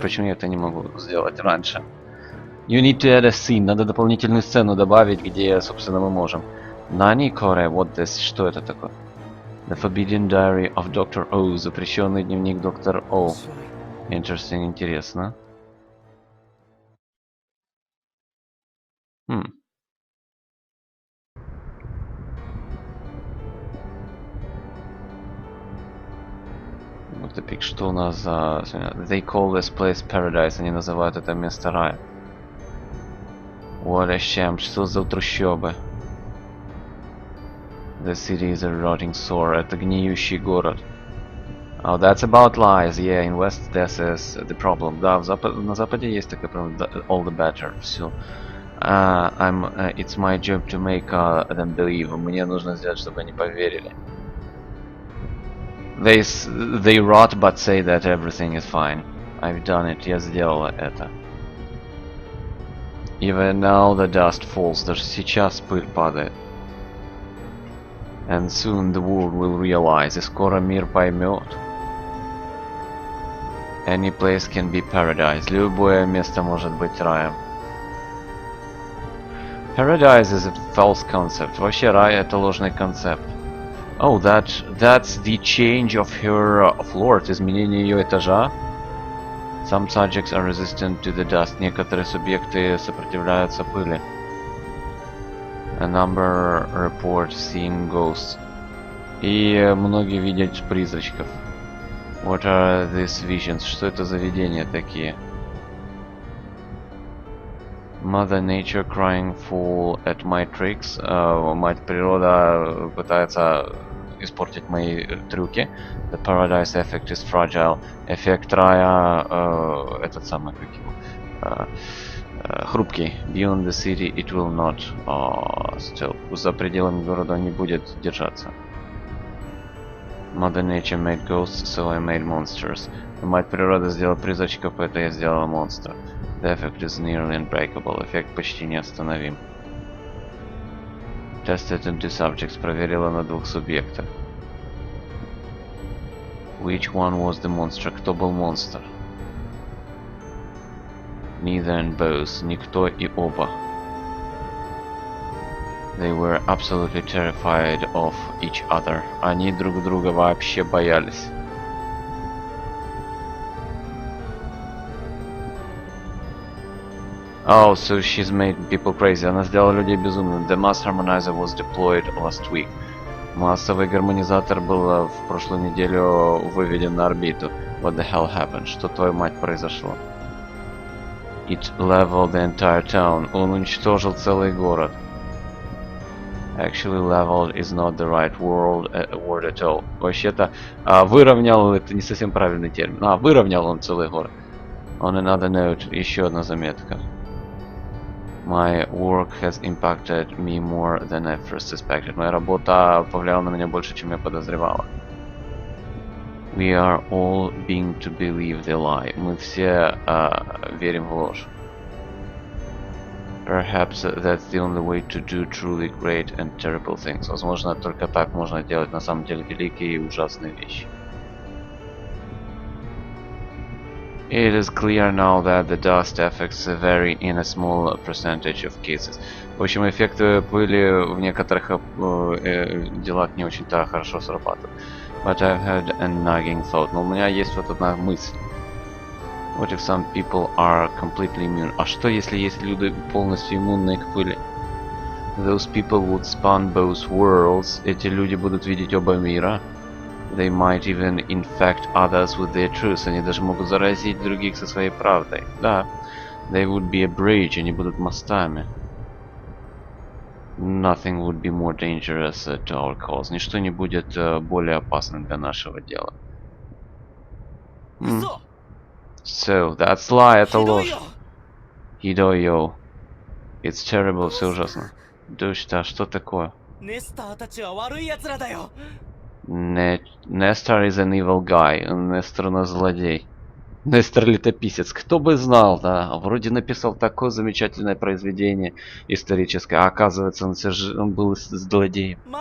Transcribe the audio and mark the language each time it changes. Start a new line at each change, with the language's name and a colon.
Russian: Почему я это не могу сделать раньше?
English: You need to add a scene.
Russian: Надо дополнительную сцену добавить, где, собственно, мы можем.
Japanese: Nani Kore,
English: what this?
Russian: Что это такое?
English: The Forbidden Diary of Dr. O.
Russian: Запрещенный дневник доктора О.
English: Interesting,
Russian: интересно. Вот это пик, что у нас за...
English: They call this place paradise.
Russian: Они называют это место рая.
English: What a sham.
Russian: Что за трущобы?
English: The city is a rotting sore.
Russian: Это гниющий город.
English: Oh, that's about lies. Yeah, in West this is the problem.
Russian: Да, на Западе есть такая проблема.
English: All the better.
Russian: Все.
English: It's my job to make them believe.
Russian: Мне нужно сделать, чтобы они поверили.
English: They rot, but say that everything is fine. I've done it.
Russian: Я сделала это.
English: Even now the dust falls.
Russian: Даже сейчас пыль падает.
English: And soon the world will realize.
Russian: И скоро мир поймет.
English: Any place can be paradise.
Russian: Любое место может быть раем.
English: Paradise is a false concept.
Russian: Вообще рай это ложный концепт.
English: Oh, that's the change of her floor.
Russian: Изменение ее этажа.
English: Some subjects are resistant to the dust.
Russian: Некоторые субъекты сопротивляются пыли.
English: A number report seeing ghosts.
Russian: И многие видят призрачков.
English: What are these visions?
Russian: Что это за видения такие?
English: Mother Nature crying fool at my tricks.
Russian: Мать природа пытается испортить мои трюки.
English: The paradise effect is fragile.
Russian: Эффект рая, этот самый, как его, хрупкий.
English: Beyond the city it will not still.
Russian: За пределами города он не будет держаться.
English: Mother Nature made ghosts, so I made monsters.
Russian: Мать природа сделала призрачков, поэтому я сделала монстра.
English: The effect is nearly unbreakable.
Russian: Эффект почти неостановим.
English: Tested on two subjects.
Russian: Проверила на двух субъектах.
English: Which one was the monster?
Russian: Кто был монстр?
English: Neither and both.
Russian: Никто и оба.
English: They were absolutely terrified of each other.
Russian: Они друг друга вообще боялись.
English: Oh, so she's made people crazy.
Russian: Она сделала людей безумными.
English: The mass harmonizer was deployed last week.
Russian: Массовый гармонизатор был в прошлую неделю выведен на орбиту.
English: What the hell happened?
Russian: Что, твою мать, произошло?
English: It leveled the entire town.
Russian: Он уничтожил целый город.
English: Actually, leveled is not the right word at all.
Russian: Вообще-то, выровнял, это не совсем правильный термин. Выровнял он целый город.
English: On another note,
Russian: еще одна заметка.
English: My work has impacted me more than I first suspected.
Russian: Моя работа повлияла на меня больше, чем я подозревала.
English: We are all being to believe the lie.
Russian: Мы все верим в ложь.
English: Perhaps that's the only way to do truly great and terrible things.
Russian: Возможно, только так можно делать на самом деле великие и ужасные вещи.
English: It is clear now that the dust effects vary in a small percentage of cases.
Russian: В общем, эффекты пыли в некоторых делах не очень-то хорошо срабатывают.
English: But I've had a nagging thought.
Russian: Но у меня есть вот одна мысль.
English: What if some people are completely immune?
Russian: А что если есть люди полностью иммунные к пыли?
English: Those people would span both worlds.
Russian: Эти люди будут видеть оба мира.
English: They might even infect others with their truth.
Russian: Они даже могут заразить других со своей правдой. Да.
English: They would be a bridge.
Russian: Они будут мостами.
English: Nothing would be more dangerous to our cause.
Russian: Ничто не будет более опасным для нашего дела.
English: So, that's lie.
Russian: Это ложь.
Japanese: Хидойо.
English: It's terrible.
Russian: Все ужасно. Дождь, а что такое?
English: Нестор is an evil guy.
Russian: Нестор у нас злодей. Нестор летописец. Кто бы знал, да? Вроде написал такое замечательное произведение историческое, а оказывается он был злодеем.